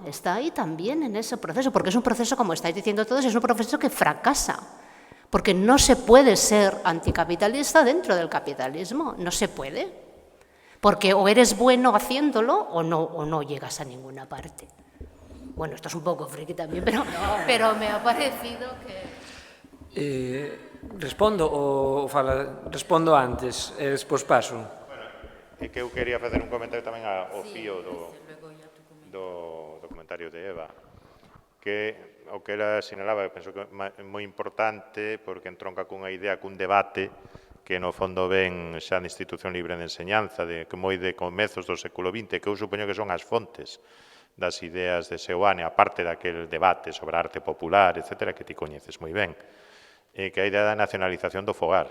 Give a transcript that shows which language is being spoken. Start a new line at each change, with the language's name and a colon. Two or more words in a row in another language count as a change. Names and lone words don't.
Spanish: Está ahí también en ese proceso, porque es un proceso, como estáis diciendo todos, es un proceso que fracasa, Porque no se puede ser anticapitalista dentro del capitalismo, no se puede. Porque o eres bueno haciéndolo o no llegas a ninguna parte. Bueno, esto es un poco friki también, pero me ha parecido que...
Galician: Respondo antes e despois paso. É que eu quería facer un comentario tamén ao fío do comentario de Eva, que o que ela sinalaba, eu penso que é moi importante porque entronca cunha idea, cun debate que no fondo ven xa na institución libre de enseñanza, que moi de comezos do século XX, que eu supoño que son as fontes das ideas de Seoane, aparte daquel debate sobre a arte popular, etcétera, que ti coñeces moi ben, que a idea da nacionalización do fogar.